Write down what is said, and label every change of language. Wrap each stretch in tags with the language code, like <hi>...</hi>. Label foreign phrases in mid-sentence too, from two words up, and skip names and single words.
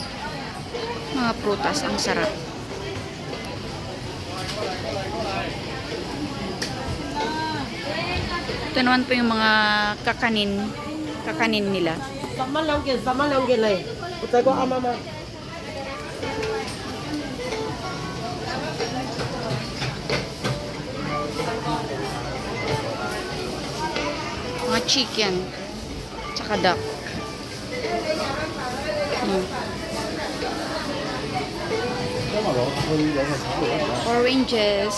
<tl>Mga prutas, ang sarap. Ito naman po yung mga kakanin nila.</tl> <yue>10蚊2件嚟，我仔個啱啱啊！</yue> <tl>Mga chicken. Tsaka duck. Oranges.</tl>